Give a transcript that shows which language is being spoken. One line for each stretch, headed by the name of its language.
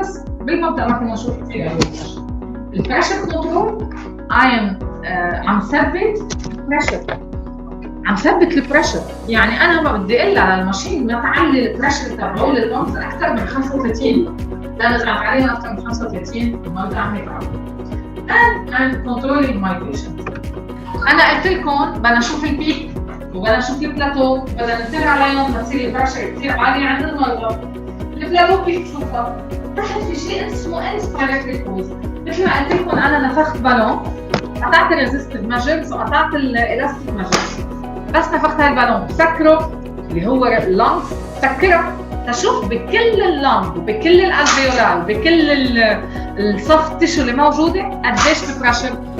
Arabic: بس بالمبدأ ما كنا نشوف كثير ايروي بريشر. البريشر كنترول عم ثبت بريشر، عم ثبت البريشر. يعني انا ما بدي اقول على الماشين ما تعلي البريشر تبعه لللنجز اكثر من 35 لان اذا تعلينا اكثر من 35 المريض عم يتعب.
English: and I'm controlling my patient.
Arabic: انا قلت لكم بدنا نشوف البيك وبدنا نشوف البلاتو، بدنا ننتبه عليهم بتصير البريشر كثير عالي عند المرضى. البلاتو كيف تشوفها؟ تحت في شيء اسمه انسبيراتوري كوز. مثل ما قلت لكم انا نفخت بالون، قطعت الريزستيف ماجرز وقطعت الالاستيك ماجرز، بس نفخت هالبالون بسكره اللي هو اللنج، سكره تشوف بكل اللنج وبكل الالفيولار وبكل السوفت تيشو اللي موجوده قديش البريشر.